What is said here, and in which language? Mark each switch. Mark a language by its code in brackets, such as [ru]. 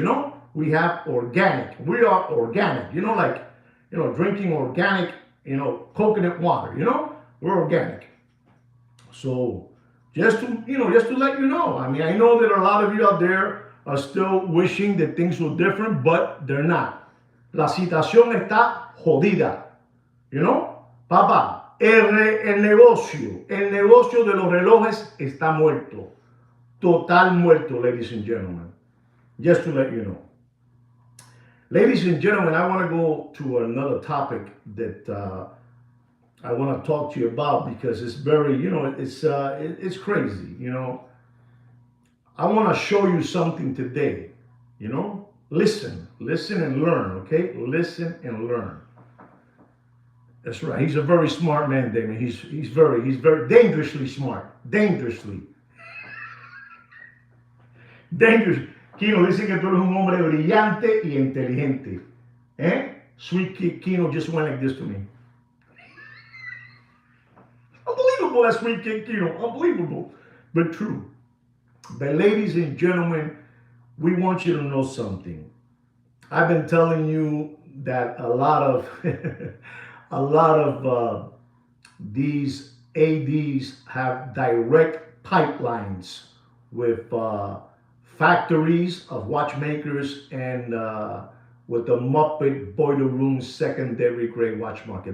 [en] You know, we have organic. We are organic. You know, like, you know, drinking organic, you know, coconut water. You know, we're organic. So just to, you know, just to let you know. I mean, I know that a lot of you out there are still wishing that things were different, but they're not. [es] La situación está jodida. [en] You know, [es] papá, el negocio de los relojes está muerto. Total muerto, [en] ladies and gentlemen. Just to let you know. Ladies and gentlemen, I want to go to another topic that I want to talk to you about because it's very, you know, it's crazy, you know. I want to show you something today, you know. Listen and learn, okay? Listen and learn. That's right. He's a very smart man, Damon. He's very dangerously smart. Dangerously. Dangerous. [es] Kino dice que tú eres un hombre brillante y inteligente. Eh? [en] Sweet Kid Kino just went like this to me. Unbelievable, that Sweet Kid Kino. Unbelievable, but true. But ladies and gentlemen, we want you to know something. I've been telling you that a lot of these ADs have direct pipelines with factories of watchmakers and with the Muppet boiler room secondary grade watch market.